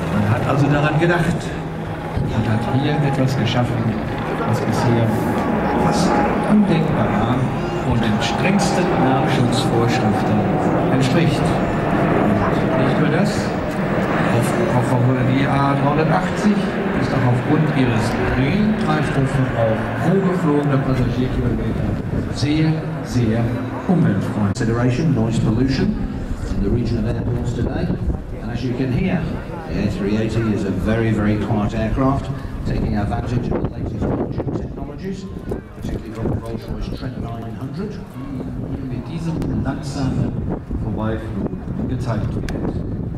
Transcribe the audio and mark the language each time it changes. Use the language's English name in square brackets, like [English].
[German] Man hat also daran gedacht und hat hier etwas geschaffen, was bisher fast undenkbar war und den strengsten Lärmschutzvorschriften entspricht. Nicht nur das, auch die A380 ist auch aufgrund ihres geringen Treibstoffverbrauchs pro geflogener Passagierkilometer sehr, sehr umweltfreundlich. [English] Consideration, noise pollution in the region of airports today. And as you can hear, the A380 is a very, very quiet aircraft, taking advantage of the latest engine technologies, particularly from the Rolls-Royce Trent 900. [German] Mit diesem langsamen Vorbeiflug gezeigt wird.